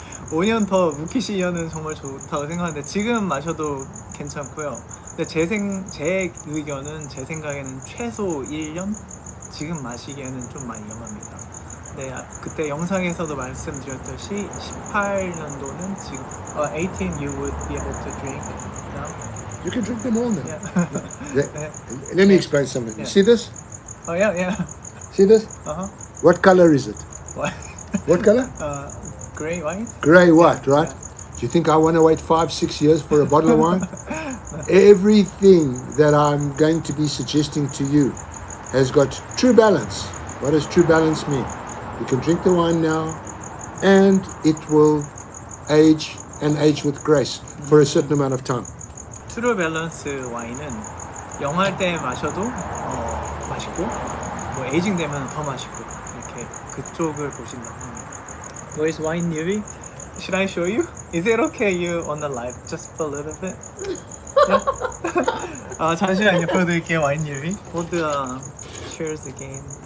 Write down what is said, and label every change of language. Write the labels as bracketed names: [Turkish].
[Korean] 5년 더 묵히시려는 정말 좋다고 생각하는데 지금 마셔도 괜찮고요. 근데 제 의견은 제 생각에는 최소 1년? 지금 마시기에는 좀 많이 위험합니다. 네, 그때 영상에서도 말씀드렸듯이 18년도는 지금 18 [English] you would be able to drink now. You can drink them all now. Yeah. Let me explain something. Yeah. You see this? Oh yeah. See this? What color is it? What? What color? Gray white? Grey white, right? Yeah. Do you think I want to wait 5-6 years for a bottle of wine? Everything that I'm going to be suggesting to you has got true balance. What does true balance mean? You can drink the wine now and it will age and age with grace for a certain amount of time. [Korean] 트루 밸런스 와인은 영할 때 마셔도 맛있고 뭐 에이징 되면 더 맛있고 이렇게 그쪽을 보신다고 합니다. [English] Where's wine newbie? Should I show you? Is it okay you on the live just for a little bit? [Korean] Yeah? 잠시만요. 보여드릴게요. 와인 newbie. [English] 모두 cheers again.